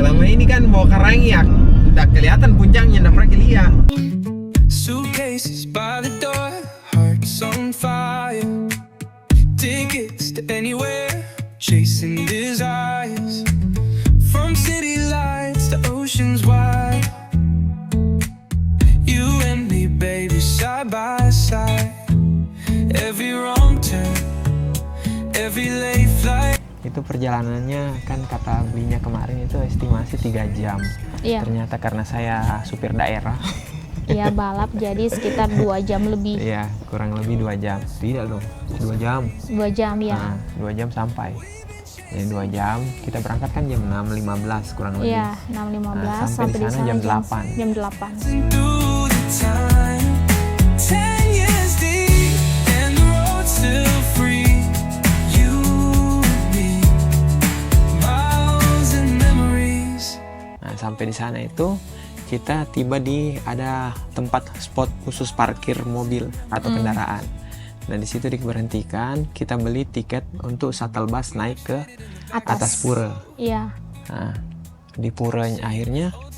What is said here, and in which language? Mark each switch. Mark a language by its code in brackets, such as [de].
[id] Selama ini kan mau Karangyak, udah kelihatan puncaknya, udah pernah lihat. [en] Suitcases by the door, hearts on fire. Tickets to anywhere, chasing desires. From city lights to oceans wide. You and me, baby, side by side. Every wrong turn, every late flight. [id] Itu perjalanannya kan kata belinya kemarin itu estimasi 3 jam. Iya. Ternyata karena saya supir daerah. Iya, balap jadi sekitar 2 jam lebih. Iya, kurang lebih 2 jam. Tidak dong, 2 jam. 2 jam ya. Nah, 2 jam sampai. Jadi 2 jam, kita berangkat kan jam 6.15 kurang lebih. Iya, 6.15 Nah, sampai di sana jam 8. Jam 8. [en] Through the time, 10 years deep, and the road's still free. You and me, miles and memories. [id] Nah, sampai di sana itu kita tiba di ada tempat spot khusus parkir mobil atau kendaraan. Dan di situ diberhentikan, kita beli tiket untuk shuttle bus naik ke atas pura. Iya. Nah, di pura akhirnya